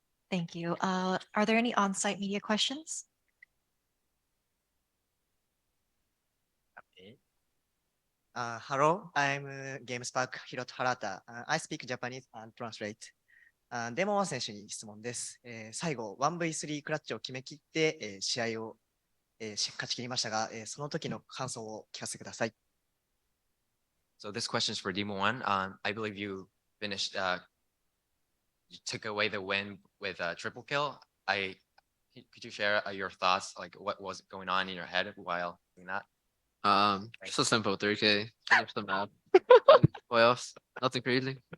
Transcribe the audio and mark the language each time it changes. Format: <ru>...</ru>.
<en>Thank you. Are there any on-site media questions? Hello, I'm GameSpark Hiroto Harata. I speak Japanese and translate.</en> <ja>デモン選手に質問です。最後、1v3 クラッチを決め切って、試合を、勝ち切りましたが、その時の感想を聞かせてください。</ja> <en>So this question is for Demo One. I believe you finished. You took away the win with a triple kill. Could you share your thoughts, like what was going on in your head while doing that? Just a simple 3K, finish the map. Playoffs, nothing crazy.</en>